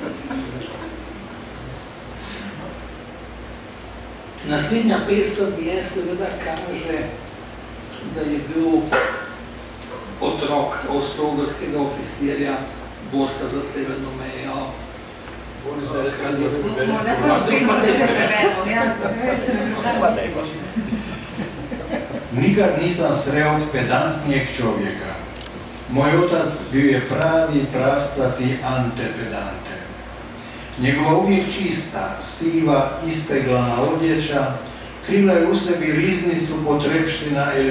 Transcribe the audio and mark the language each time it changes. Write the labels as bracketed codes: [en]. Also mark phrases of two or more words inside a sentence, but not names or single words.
[sl] Naslednja pesem je seveda kaže, da je bil otrok avstro-ogrskega oficirja, borca za severno mejo. Morda pa pesem, da se preberemo, ja. [hr] Nikad nisam sreo pedantnijeg čovjeka. Moj otac bio je pravi pravcati antepedante. Njegova uvijek čista, siva, ispeglana odjeća krila je u sebi riznicu potrepština